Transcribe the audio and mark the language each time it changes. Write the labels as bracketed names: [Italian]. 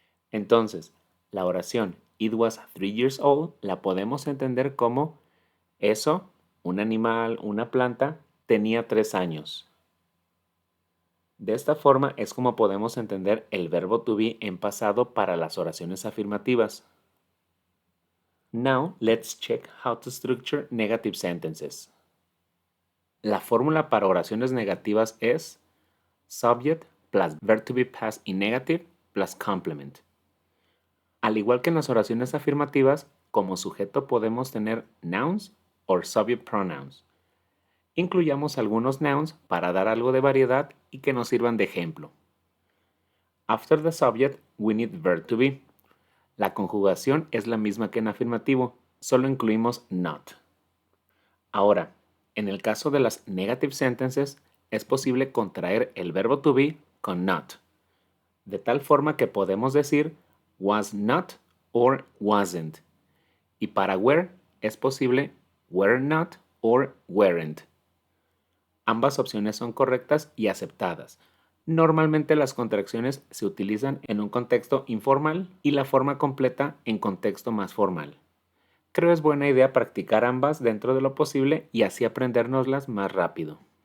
[Spanish] Entonces, la oración [English] It was 3 years old [Spanish] la podemos entender como eso, un animal, una planta, tenía 3 años. De esta forma es como podemos entender el verbo to be en pasado para las oraciones afirmativas. [English] Now, let's check how to structure negative sentences. [Spanish] La fórmula para oraciones negativas es [English] subject plus verb to be past in negative plus complement. [Spanish] Al igual que en las oraciones afirmativas, como sujeto podemos tener nouns o subject pronouns. Incluyamos algunos nouns para dar algo de variedad y que nos sirvan de ejemplo. [English] After the subject, we need verb to be. [Spanish] La conjugación es la misma que en afirmativo, solo incluimos not. Ahora, en el caso de las negative sentences, es posible contraer el verbo to be con not, de tal forma que podemos decir [English] was not or wasn't. [Spanish] Y para were es posible [English] were not or weren't. [Spanish] Ambas opciones son correctas y aceptadas. Normalmente las contracciones se utilizan en un contexto informal y la forma completa en contexto más formal. Creo es buena idea practicar ambas dentro de lo posible y así aprendérnoslas más rápido.